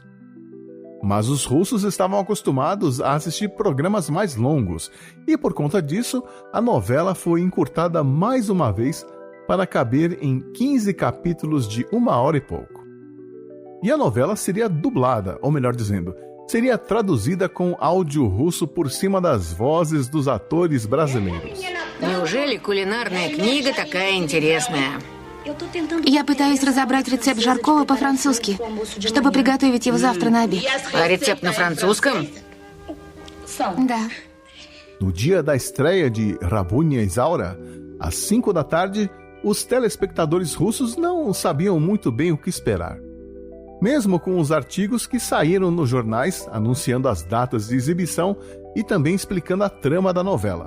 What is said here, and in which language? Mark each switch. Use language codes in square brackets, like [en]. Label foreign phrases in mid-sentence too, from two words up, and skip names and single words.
[pt] Mas os russos estavam acostumados a assistir programas mais longos, e por conta disso, a novela foi encurtada mais uma vez para caber em 15 capítulos de 1 hora e pouco. E a novela seria dublada, ou melhor dizendo, seria traduzida com áudio russo por cima das vozes dos atores brasileiros. [ru] Неужели кулинарная книга такая интересная? Я пытаюсь разобрать рецепт жаркого по-французски, чтобы приготовить его завтра на обед. А рецепт на французском? Да. [pt] No dia da estreia de Rabunia Isaura, às 5 da tarde, os telespectadores russos não sabiam muito bem o que esperar. Mesmo com os artigos que saíram nos jornais anunciando as datas de exibição e também explicando a trama da novela.